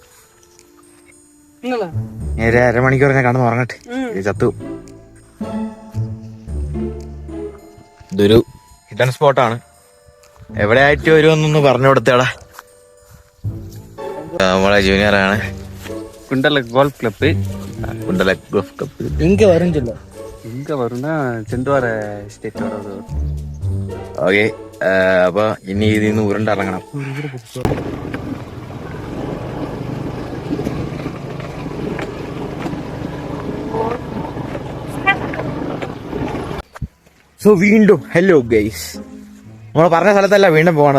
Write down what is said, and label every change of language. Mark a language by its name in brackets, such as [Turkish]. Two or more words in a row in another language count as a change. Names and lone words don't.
[Malayalam] നേരെ 1/2 മണിക്കൂർ ഞാൻ കടന്ന് ഉറങ്ങട്ടെ, ചത്തു. ഇതൊരു ഹിഡൻ സ്പോട്ടാണ്. എവിടെ ആയിട്ട് വരുമെന്നൊന്ന് പറഞ്ഞു കൊടുത്തേടാ. നമ്മളെ ജൂനിയറാണ്. [Tamil] குண்டல கோல்ஃப் கிளப்பு. குண்டல கோல்ஃப் கிளப் இங்க வரும் சொல்ல. இங்க வரும்னா செந்துவார ஸ்டேட் வர்றது. [Malayalam] ഓക്കെ, അപ്പൊ ഇനി ഇതിന്ന് ഉരുണ്ടിറങ്ങണം. സോ വീണ്ടും [English] hello guys, [Malayalam] നമ്മൾ പറഞ്ഞ സ്ഥലത്തല്ല വീണ്ടും പോകണത്.